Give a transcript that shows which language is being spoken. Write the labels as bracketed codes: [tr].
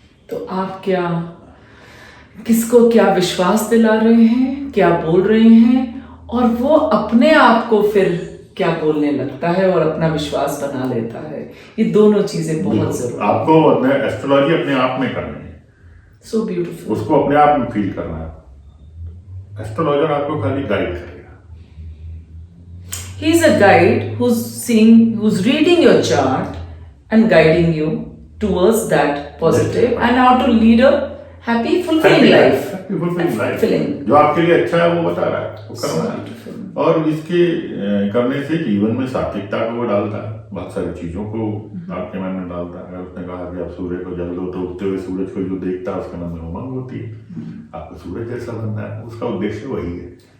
[hi] तो आप क्या, किसको क्या विश्वास दिला रहे हैं, क्या बोल रहे हैं, और वो अपने आप को फिर क्या बोलने लगता है और अपना विश्वास बना लेता है। ये दोनों चीजें बहुत जरूरी। आपको अपने एस्ट्रोलॉजी अपने आप में करनी है। [en] So beautiful. [hi] उसको अपने आप में फील करना है। एस्ट्रोलॉजर आपको खाली गाइड करेगा। [en] He is a guide who's reading your chart and guiding you towards that positive and how to lead a happy, fulfilling life. [hi] जो आपके लिए अच्छा है वो बता रहा है, वो करना है। और इसके करने से जीवन में सात्विकता को वो डालता है, बहुत सारी चीजों को आपके मन में डालता है। अगर उसने कहा कि आप सूर्य को जल दो तो उगते हुए सूरज को जो देखता है उसके मन में उमंग होती है, आपको सूरज जैसा बनना है, उसका उद्देश्य वही है।